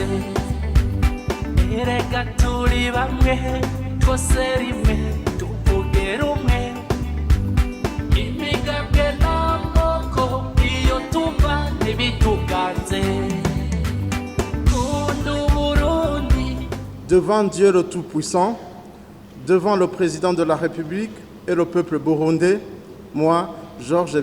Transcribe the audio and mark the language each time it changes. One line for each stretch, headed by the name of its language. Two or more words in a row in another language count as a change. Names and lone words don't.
Rundi: Erega turi bamwe twose rimwe tuvuge rumwe, imigambwe n'amoko iyo tuva ntibituganze. Kunda Uburundi.
French: Devant Dieu le Tout-Puissant, devant le président de la République et le peuple burundais, moi, Georges